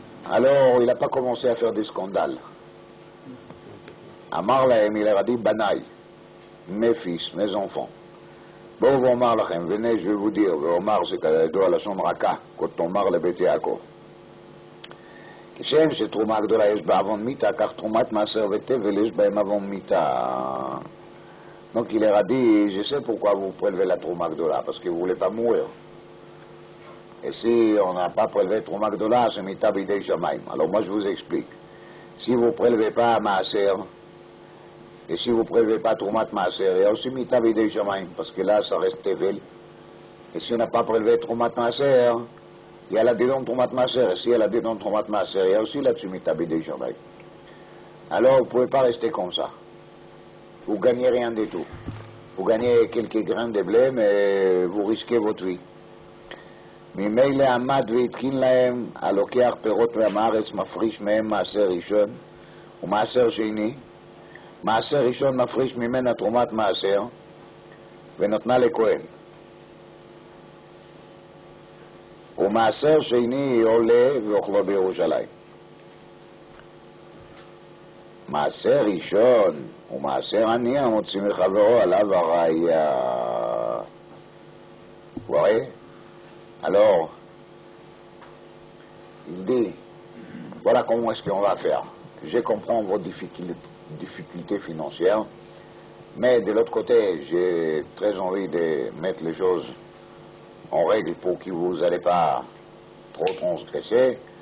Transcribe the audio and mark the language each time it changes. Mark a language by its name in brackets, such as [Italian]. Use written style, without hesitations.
[French] Alors, il n'a pas commencé à faire des scandales. Amar Lahem, il a dit Banaï, mes fils, mes enfants. Bon, Omar Lachem, venez, je vais vous dire, Omar, c'est à la son Raka, quand Omar le Bete Yaakov. [Hebrew] כשם שתרומה גדולה יש בה עוון מיתה, כך תרומת מעשר ותבל יש בהם עוון מיתה. [French] Donc il leur a dit, je sais pourquoi vous prélevez la Trouma Gdola, parce que vous ne voulez pas mourir. Et si on n'a pas prélevé Trouma Gdola, c'est Mita Bidei Shamaim. Alors moi je vous explique. Si vous ne prélevez pas Maaser, et si vous ne prélevez pas Troumat Maaser, il y a aussi Mita Bidei Shamaim, parce que là ça reste Tevel. Et si on n'a pas prélevé Troumat Maaser, il y a la dedans Troumat Maaser, et si il y a la dedans Troumat Maaser, il y a aussi là-dessus Mita Bidei Shamaim. Alors vous ne pouvez pas rester comme ça. Vous gagnez rien du tout. Vous gagnez quelques grains de blé, mais vous risquez votre vie. [Hebrew] ממילא עמד והתקין להם הלוקח פירות מהארץ מפריש מהם מעשר ראשון ומעשר שני. מעשר ראשון מפריש ממנה תרומת מעשר ונותנה לכהן. ומעשר שני עולה ואוכלו בירושלים. מעשר ראשון ומעשר עני המוציא מחברו עליו הראיה. [French] Vous voyez? Alors, il dit, voilà comment est-ce qu'on va faire. Je comprends vos difficultés financières, mais de l'autre côté, j'ai très envie de mettre les choses en règle pour que vous n'allez pas trop transgresser.